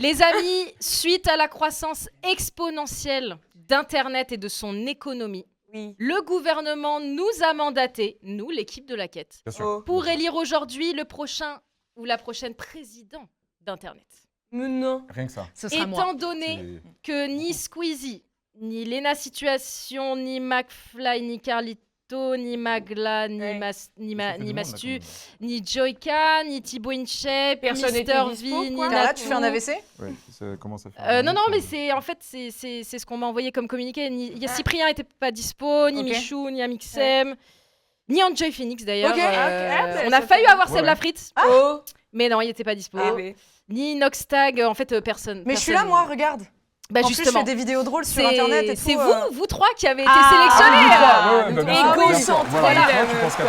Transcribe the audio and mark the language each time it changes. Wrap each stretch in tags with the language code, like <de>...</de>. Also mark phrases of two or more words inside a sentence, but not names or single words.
<fr>les amis, suite à la croissance exponentielle d'Internet et de son économie, Oui. le gouvernement nous a mandaté, nous, l'équipe de la quête, Bien sûr. Oh. pour élire aujourd'hui le prochain ou la prochaine président d'Internet. Mais non. Rien que ça. Ce sera moi. Étant donné que ni Squeezie, ni Lena Situation, ni McFly, ni Carlito, ni Magla, ni, Ouais. ni Mastu, ni Joyka, ni Thibaut Inchep, Personne Mister n'était V, dispo, ni quoi. Carla, tu fais un Natou. AVC? Ouais, ça commence à faire. Non, non, mais c'est en fait c'est ce qu'on m'a envoyé comme communiqué. Il y a Cyprien était pas dispo, ni Ok. Michou, ni Amixem, ni Enjoy Phoenix d'ailleurs. Ok. Ah, bah, on a ça failli fait- avoir Ouais, Seb ouais. Lafrite, Oh. mais non, il était pas dispo. Ah, mais- Ni Noxtag, en fait personne. Mais je suis là, moi, regarde. Bah En plus, je justement. fais des vidéos drôles sur Internet et tout. C'est vous trois qui avez été Ah, sélectionnés. ah, Ouais, bah, bien sûr, bien sûr. égocentrique, Voilà, la toi, tu meuf, penses qu'à</fr>